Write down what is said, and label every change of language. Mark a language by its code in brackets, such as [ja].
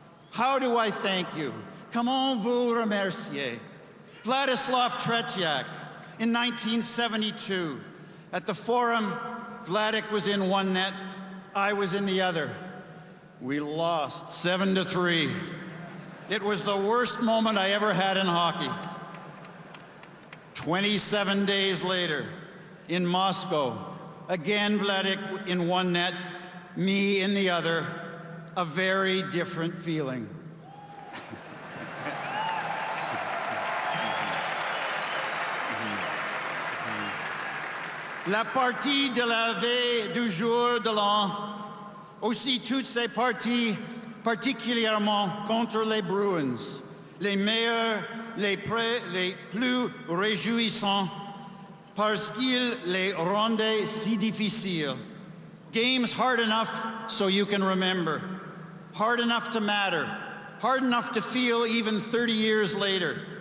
[en] How do I thank you? [fr] Comment vous remercier? [en] Vladislav Tretiak in 1972. At the Forum, Vladik was in one net, I was in the other. We lost 7-3. It was the worst moment I ever had in hockey. 27 days later, in Moscow, again Vladik in one net, me in the other, a very different feeling. [fr] La partie de la veille du jour de l'an, aussi toutes ces parties, particulièrement contre les Bruins, les meilleurs, les plus réjouissants, parce qu'ils les rendaient si difficiles. [en] Games hard enough so you can remember, hard enough to matter, hard enough to feel even 30 years later.